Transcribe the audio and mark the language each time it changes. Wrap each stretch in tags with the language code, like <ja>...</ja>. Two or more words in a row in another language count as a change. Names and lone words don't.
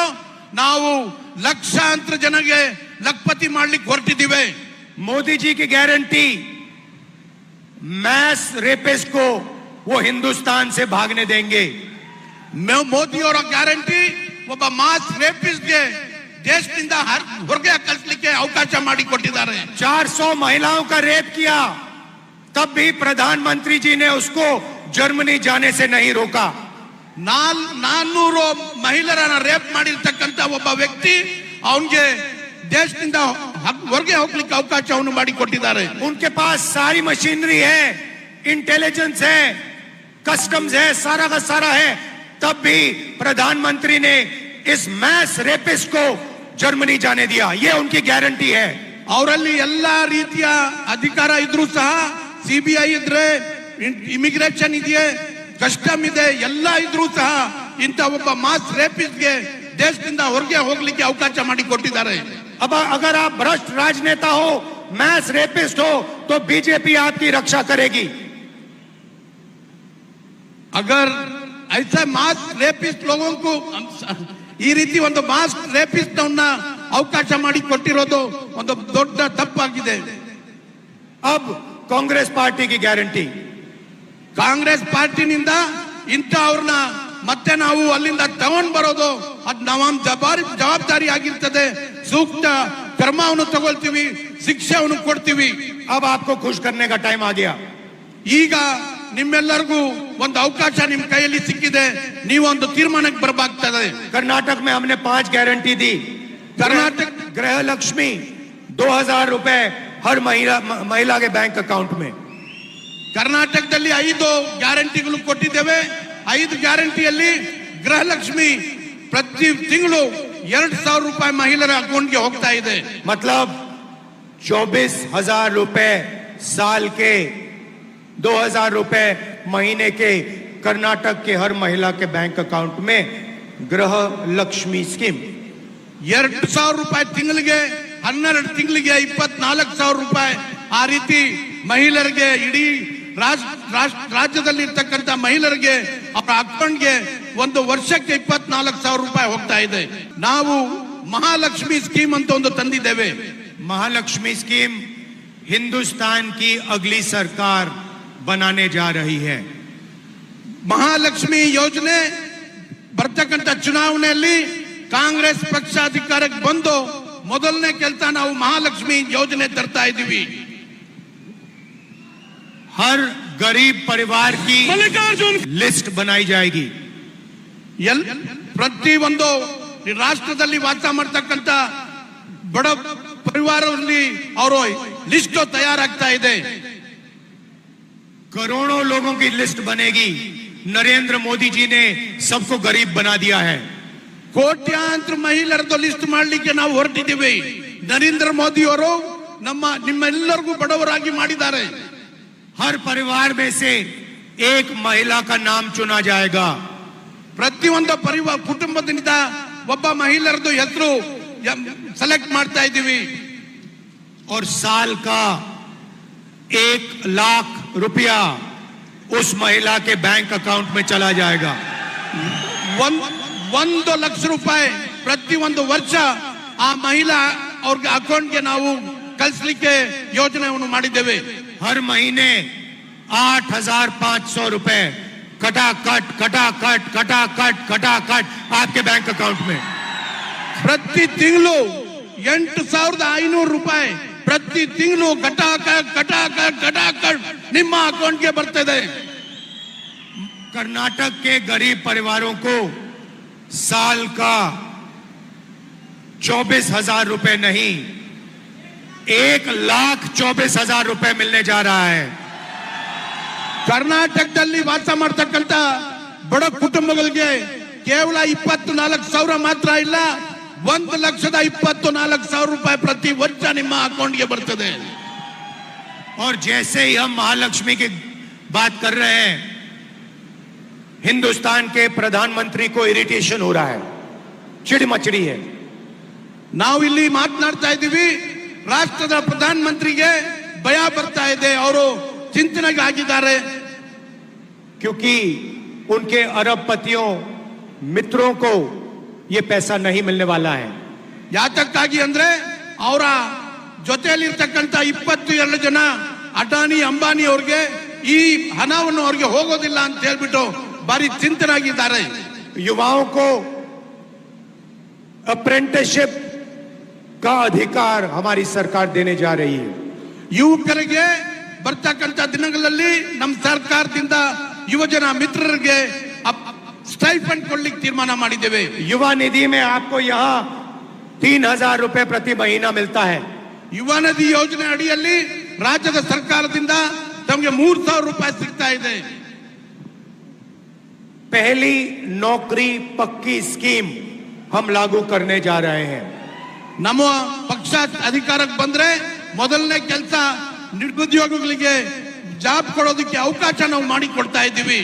<kn>ನಾವು ಲಕ್ಷಾಂತರ ಜನಗೆ ಲಖಪತಿ ಮಾಡ್ಲಿಕ್ಕೆ ಹೊರಟಿದ್ದೀವಿ.</kn> <hi>मोदी जी की गारंटी,</hi> <en>mass rapist</en> <hi>को वो हिंदुस्तान से भागने देंगे.</hi> <kn>ಮೋದಿ ಅವರ ಗ್ಯಾರಂಟಿ ಒಬ್ಬ</kn> <en>mass rapistge</en> <kn>ದೇಶದಿಂದ ಹೊರಗೆ ಕಳಿಸಲಿಕ್ಕೆ ಅವಕಾಶ ಮಾಡಿಕೊಟ್ಟಿದ್ದಾರೆ.</kn> <hi>400 महिलाओं का रेप किया, तब भी प्रधानमंत्री जी ने उसको जर्मनी जाने से नहीं रोका.</hi> <kn>400 ಮಹಿಳೆಯರನ್ನ ರೇಪ್ ಮಾಡಿರ್ತಕ್ಕಂಥ ಒಬ್ಬ ವ್ಯಕ್ತಿ ಅವನಿಗೆ ದೇಶದಿಂದ ಹೊರಗೆ ಹೋಗ್ಲಿಕ್ಕೆ ಅವಕಾಶವನ್ನು ಮಾಡಿಕೊಟ್ಟಿದ್ದಾರೆ.</kn> <hi>उनके पास सारी मशीनरी है, इंटेलिजेंस है, कस्टम्स है, सारा का सारा है, तब भी प्रधानमंत्री ने इस</hi> <en>mass rapist</en> <hi>को जर्मनी जाने दिया. ये उनकी गारंटी है.</hi> <kn>ಅವರಲ್ಲಿ ಎಲ್ಲಾ ರೀತಿಯ ಅಧಿಕಾರ ಇದ್ರೂ ಸಹ, ಸಿಬಿಐ ಇದ್ರೆ, ಇಮಿಗ್ರೇಷನ್ ಇದೆಯೇ, ಕಸ್ಟಮ್ ಇದೆ, ಎಲ್ಲ ಇದ್ರೂ ಸಹ ಇಂಥ ಒಬ್ಬ</kn> <en>mass rapistge</en> <kn>ದೇಶದಿಂದ ಹೊರಗೆ ಹೋಗ್ಲಿಕ್ಕೆ ಅವಕಾಶ ಮಾಡಿಕೊಟ್ಟಿದ್ದಾರೆ.</kn> <hi>अब अगर आप भ्रष्ट राजनेता हो,</hi> <en>mass rapist</en> <hi>हो, तो बीजेपी आपकी रक्षा करेगी. अगर ऐसा मास रेपिस्ट लोगों को</hi> <kn>ಈ ರೀತಿ ಒಂದು</kn> <en>mass rapist</en> <kn>ಅವನ್ನ ಅವಕಾಶ ಮಾಡಿ ಕೊಟ್ಟಿರೋದು ಒಂದು ದೊಡ್ಡ ತಪ್ಪಾಗಿದೆ.</kn> <hi>अब कांग्रेस पार्टी की गारंटी,</hi> <kn>ಕಾಂಗ್ರೆಸ್ ಪಾರ್ಟಿನಿಂದ ಇಂಥ ಅವ್ರನ್ನ ಮತ್ತೆ ನಾವು ಅಲ್ಲಿಂದ ತಗೊಂಡ್ ಬರೋದು ಅದು ನಮ್ಮ ಜವಾಬ್ದಾರಿ ಆಗಿರ್ತದೆ. ಸೂಕ್ತ ಕ್ರಮವನ್ನು ತಗೊಳ್ತೀವಿ, ಶಿಕ್ಷೆಯನ್ನು ಕೊಡ್ತೀವಿ.</kn> <hi>अब आपको खुश करने का टाइम आ गया.</hi> <kn>ಈಗ ನಿಮ್ಮೆಲ್ಲರಿಗೂ ಒಂದು ಅವಕಾಶ ನಿಮ್ಮ ಕೈಯಲ್ಲಿ ಸಿಕ್ಕಿದೆ, ನೀವೊಂದು ತೀರ್ಮಾನಕ್ಕೆ ಬರಬೇಕಾಗ್ತದೆ.</kn> <hi>कर्नाटक में हमने 5 गारंटी दी. कर्नाटक गृह लक्ष्मी 2000 रुपए हर महिला के</hi> <en>bank account</en> <hi>में.</hi> <kn>ಕರ್ನಾಟಕದಲ್ಲಿ 5 ಗ್ಯಾರಂಟಿಗಳು ಕೊಟ್ಟಿದ್ದೇವೆ. 5 ಗ್ಯಾರಂಟಿಯಲ್ಲಿ ಗೃಹಲಕ್ಷ್ಮಿ ಪ್ರತಿ ತಿಂಗಳು 2000 ರೂಪಾಯಿ ಮಹಿಳೆಯರ ಅಕೌಂಟ್ಗೆ ಹೋಗ್ತಾ ಇದೆ.</kn> <hi>मतलब 24,000 रुपए साल के, 2,000 रुपए महीने के कर्नाटक के हर महिला के</hi> <en>bank account</en> <hi>में गृह लक्ष्मी स्कीम.</hi> <kn>2000 ರೂಪಾಯಿ ತಿಂಗಳಿಗೆ, 12 ತಿಂಗಳಿಗೆ 24,000 ರೂಪಾಯಿ. ಆ ರೀತಿ ಮಹಿಳೆಯರಿಗೆ ಇಡೀ ರಾಜ್ಯದಲ್ಲಿ ಇರ್ತಕ್ಕಂಥ ಮಹಿಳೆಯರಿಗೆ ಅವರ ಅಕೌಂಟ್ಗೆ ಒಂದು ವರ್ಷಕ್ಕೆ 24,000 ರೂಪಾಯಿ ಹೋಗ್ತಾ ಇದೆ. ನಾವು ಮಹಾಲಕ್ಷ್ಮಿ ಸ್ಕೀಮ್ ಅಂತ ಒಂದು ತಂದಿದ್ದೇವೆ.</kn> <hi>महालक्ष्मी स्कीम हिंदुस्तान की अगली सरकार बनाने जा रही है.</hi> <kn>ಮಹಾಲಕ್ಷ್ಮಿ ಯೋಜನೆ ಬರ್ತಕ್ಕಂಥ ಚುನಾವಣೆಯಲ್ಲಿ ಕಾಂಗ್ರೆಸ್ ಪಕ್ಷ ಅಧಿಕಾರಕ್ಕೆ ಬಂದು ಮೊದಲನೇ ಕೆಲಸ ನಾವು ಮಹಾಲಕ್ಷ್ಮಿ ಯೋಜನೆ ತರ್ತಾ ಇದ್ದೀವಿ.</kn> <hi>हर गरीब परिवार की लिस्ट बनाई जाएगी.</hi> <kn>ಪ್ರತಿ ಒಂದು ರಾಷ್ಟ್ರದಲ್ಲಿ ವಾಸ ಮಾಡ್ತಕ್ಕಂಥ ಬಡ ಪರಿವಾರದಲ್ಲಿ ಅವರು ಲಿಸ್ಟ್ ತಯಾರಾಗ್ತಾ ಇದೆ.</kn> <hi>करोड़ों लोगों की लिस्ट बनेगी. नरेंद्र मोदी जी ने सबको गरीब बना दिया है.</hi> <kn>ಕೋಟ್ಯಾಂತರ ಮಹಿಳೆಯರದ್ದು ಲಿಸ್ಟ್ ಮಾಡಲಿಕ್ಕೆ ನಾವು ಹೊರಟಿದ್ದೀವಿ. ನರೇಂದ್ರ ಮೋದಿ ಅವರು ನಿಮ್ಮೆಲ್ಲರಿಗೂ ಬಡವರಾಗಿ ಮಾಡಿದ್ದಾರೆ.</kn> <hi>हर परिवार में से एक महिला का नाम चुना जाएगा.</hi> <kn>ಪ್ರತಿಯೊಂದು ಕುಟುಂಬದಿಂದ ಒಬ್ಬ ಮಹಿಳೆಯರದ್ದು ಹೆಸರು ಸೆಲೆಕ್ಟ್ ಮಾಡ್ತಾ ಇದ್ದೀವಿ.</kn> <hi>और साल का 1 लाख रुपया उस महिला के</hi> <en>bank account</en> <hi>में चला जाएगा.</hi> <kn>1 ಲಕ್ಷ ರೂಪಾಯಿ ಪ್ರತಿಯೊಂದು ವರ್ಷ ಆ ಮಹಿಳಾ ಅವ್ರ ಅಕೌಂಟ್ಗೆ ನಾವು ಕಳಿಸ್ಲಿಕ್ಕೆ ಯೋಜನೆಯನ್ನು ಮಾಡಿದ್ದೇವೆ.</kn> <hi>हर महीने 8,500 रुपए कटाकट कटाकट कटाकट कटाकट आपके</hi> <en>bank account</en> <hi>में.</hi> <kn>ಪ್ರತಿ ತಿಂಗಳು 8,500 ರೂಪಾಯಿ ಪ್ರತಿ ತಿಂಗಳು ಕಟಾಕಟ್ ಕಟಾಕಟ್ ಕಟಾಕಟ್ ನಿಮ್ಮ ಅಕೌಂಟ್ಗೆ ಬರ್ತದೆ.</kn> <hi>कर्नाटक के गरीब परिवारों को साल का 24,000 रुपए नहीं 1,24,000 रुपए मिलने जा रहा है.</hi> <kn>ಕರ್ನಾಟಕದಲ್ಲಿ ವಾಸ ಮಾಡ್ತಕ್ಕಂಥ ಬಡ ಕುಟುಂಬಗಳಿಗೆ ಕೇವಲ 24,000 ಮಾತ್ರ ಇಲ್ಲ, 1,24,000 ರೂಪಾಯಿ ಪ್ರತಿ ವರ್ಷ ನಿಮ್ಮ ಅಕೌಂಟ್ಗೆ ಬರ್ತದೆ.</kn> <hi>और जैसे ही हम महालक्ष्मी की बात कर रहे हैं, हिंदुस्तान के प्रधानमंत्री को इरिटेशन हो रहा है, चिड़ मचड़ी है.</hi> <kn>ನಾವು ಇಲ್ಲಿ ಮಾತನಾಡ್ತಾ ಇದ್ದೀವಿ, ರಾಷ್ಟ್ರದ ಪ್ರಧಾನಮಂತ್ರಿಗೆ ಭಯ ಬರ್ತಾ ಇದೆ, ಅವರು ಚಿಂತನೆಗೆ ಆಗಿದ್ದಾರೆ.</kn> <hi>क्योंकि उनके अरबपतियों मित्रों को ये पैसा नहीं मिलने वाला है.</hi> <kn>ಯಾತಕ್ಕಾಗಿ ಅಂದ್ರೆ ಅವರ ಜೊತೆಯಲ್ಲಿರ್ತಕ್ಕಂಥ 22 ಜನ ಅಡಾನಿ ಅಂಬಾನಿ ಅವ್ರಿಗೆ ಈ ಹಣವನ್ನು ಅವ್ರಿಗೆ ಹೋಗೋದಿಲ್ಲ ಅಂತ ಹೇಳ್ಬಿಟ್ಟು ಭಾರಿ ಚಿಂತನಾಗಿದ್ದಾರೆ.</kn> <hi>युवाओं को अप्रेंटिसशिप का अधिकार हमारी सरकार देने जा रही है.</hi> <kn>ಯುವಕರಿಗೆ ಬರ್ತಕ್ಕಂಥ ದಿನಗಳಲ್ಲಿ ನಮ್ಮ ಸರ್ಕಾರದಿಂದ ಯುವಜನ ಮಿತ್ರರಿಗೆ ಸ್ಟೈಫಂಡ್ ಕೊಡ್ಲಿಕ್ಕೆ ತೀರ್ಮಾನ ಮಾಡಿದ್ದೇವೆ.</kn> <hi>युवा निधि में आपको यहाँ 3,000 रुपए प्रति महीना मिलता है.</hi> <kn>ಯುವ ನಿಧಿ ಯೋಜನೆ ಅಡಿಯಲ್ಲಿ ರಾಜ್ಯದ ಸರ್ಕಾರದಿಂದ ತಮಗೆ 3,000 ರೂಪಾಯಿ ಸಿಗ್ತಾ ಇದೆ.</kn> <hi>पहली नौकरी पक्की स्कीम हम लागू करने जा रहे हैं.</hi> <kn>ನಮ್ಮ ಪಕ್ಷ ಅಧಿಕಾರಕ್ಕೆ ಬಂದ್ರೆ ಮೊದಲನೇ ಕೆಲಸ ನಿರುದ್ಯೋಗಿಗಳಿಗೆ ಜಾಬ್ ಕೊಡೋದಕ್ಕೆ ಅವಕಾಶ ನಾವು ಮಾಡಿ ಕೊಡ್ತಾ ಇದ್ದೀವಿ.</kn>